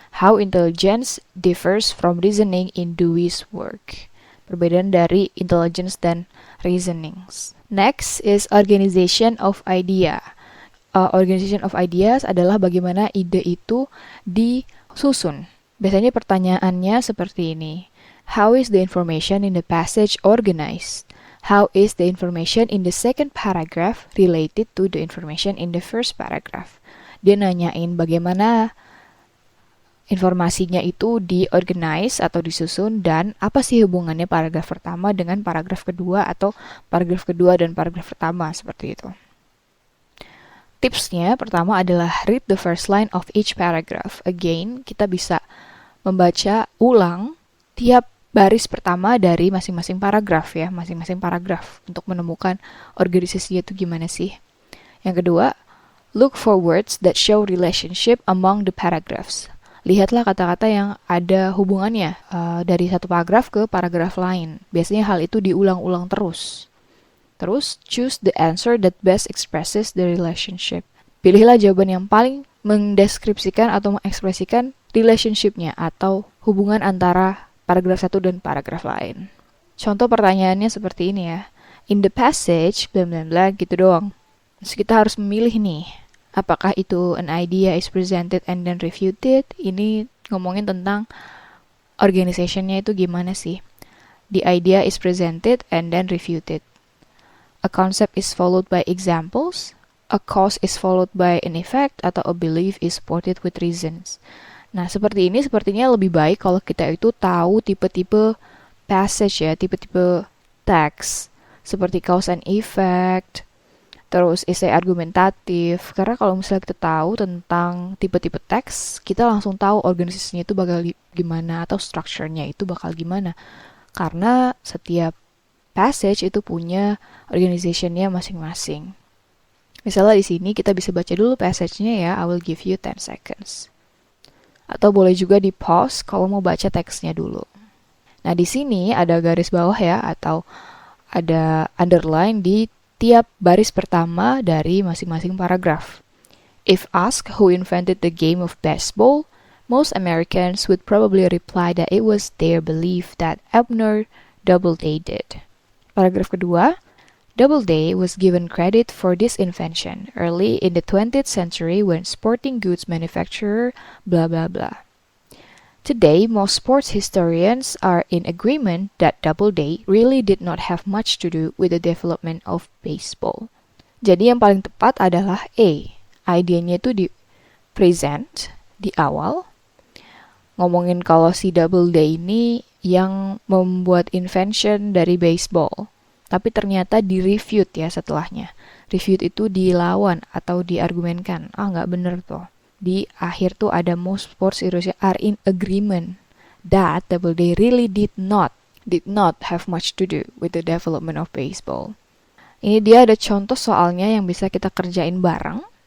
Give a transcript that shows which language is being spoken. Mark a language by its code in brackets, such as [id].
[en] How intelligence differs from reasoning in Dewey's work. [id] Perbedaan dari intelligence dan reasonings. [en] Next is organization of idea. Organization of ideas [id] adalah bagaimana ide itu disusun. Biasanya pertanyaannya seperti ini. [en] How is the information in the passage organized? How is the information in the second paragraph related to the information in the first paragraph? [id] Dia nanyain bagaimana informasinya itu diorganize atau disusun dan apa sih hubungannya paragraf pertama dengan paragraf kedua atau paragraf kedua dan paragraf pertama, seperti itu. Tipsnya pertama adalah [en] read the first line of each paragraph. [id] Again, kita bisa membaca ulang tiap baris pertama dari masing-masing paragraf ya, masing-masing paragraf untuk menemukan organisasinya itu gimana sih. Yang kedua, [en] look for words that show relationship among the paragraphs. [id] Lihatlah kata-kata yang ada hubungannya dari satu paragraf ke paragraf lain. Biasanya hal itu diulang-ulang terus. Terus, [en] choose the answer that best expresses the relationship. [id] Pilihlah jawaban yang paling mendeskripsikan atau mengekspresikan relationship-nya atau hubungan antara paragraf satu dan paragraf lain. Contoh pertanyaannya seperti ini ya. [en] In the passage, [id] bla bla bla gitu doang. Terus kita harus memilih nih. Apakah itu [en] an idea is presented and then refuted? [id] Ini ngomongin tentang organizationnya itu gimana sih? [en] The idea is presented and then refuted. A concept is followed by examples. A cause is followed by an effect, [id] atau [en] a belief is supported with reasons. [id] Nah, seperti ini sepertinya lebih baik kalau kita itu tahu tipe-tipe passage ya, tipe-tipe teks. Seperti cause and effect, terus essay argumentatif. Karena kalau misalnya kita tahu tentang tipe-tipe teks, kita langsung tahu organisasinya itu bakal gimana, atau structure-nya itu bakal gimana. Karena setiap passage itu punya organization-nya masing-masing. Misalnya di sini kita bisa baca dulu passage-nya ya, [en] I will give you 10 seconds. [id] Atau boleh juga di pause kalau mau baca teksnya dulu. Nah, di sini ada garis bawah ya, atau ada underline di tiap baris pertama dari masing-masing paragraf. [en] If asked who invented the game of baseball, most Americans would probably reply that it was their belief that Abner Doubleday did. [id] Paragraf kedua, [en] Doubleday was given credit for this invention early in the 20th century when sporting goods manufacturer blah blah blah. Today, most sports historians are in agreement that Doubleday really did not have much to do with the development of baseball. [id] Jadi yang paling tepat adalah A. Idenya itu di present, di awal. Ngomongin kalau si Doubleday ini yang membuat invention dari baseball. Tapi ternyata di-refute ya setelahnya. Refute itu dilawan atau diargumenkan. Nggak bener tuh. Di akhir tuh ada [en] most sports heroes are in agreement that Doubleday really did not have much to do with the development of baseball. [id] Ini dia ada contoh soalnya yang bisa kita kerjain bareng.